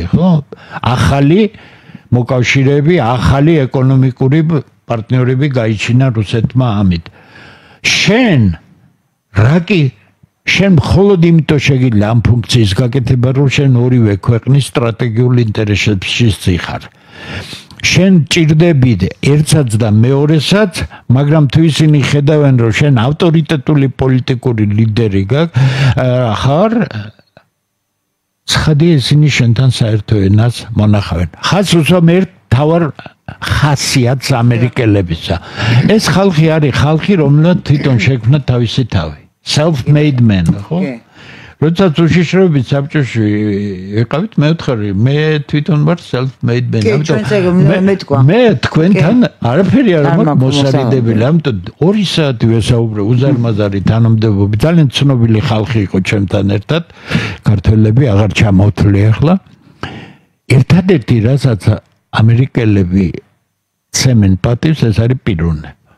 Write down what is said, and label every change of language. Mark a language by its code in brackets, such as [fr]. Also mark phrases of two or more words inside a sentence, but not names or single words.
[ka] ხო ახალი მოკავშირეები ახალი ეკონომიკური პარტნიორები გაიჩინა რუსეთმა ამით შენ რაკი შენ მხოლოდ იმიტომ შეგიძლია ამ ფუნქციის გაკეთება რომ შენ ორივე ქვეყნის სტრატეგიულ ინტერესებში ხარ შენ ჭირდები ერთსაც და მეორესაც მაგრამ თუ ისინი ხედავენ რომ შენ ავტორიტეტული პოლიტიკური ლიდერი ხარ ცხადი ისინი შენთან საერთო ენას მონახავენ ხას უსვამ ერთ თავარ ხასიათს ამერიკელებისა ეს ხალხი არის ხალხი რომელსაც თვითონ შექმნა თავისი თავი [en] self-made man [ka] ხო როდესაც უშიშროებით საბჭოში ვიყავით მე ვთხარი მე თვითონ ვარ [en] self-made man [ka] მე თქვენთან არაფერი არ მაქვს მოსარიდებელი ამიტომ 2 საათი ვესაუბრე უზარმაზარი თანამდებობები ძალიან ცნობილი ხალხი იყო ჩემთან ერთად ქართველები აღარ ჩამოვთვლი ახლა ერთადერთი რასაც ამერიკელები ცემენ პატივს ეს არის პიროვნება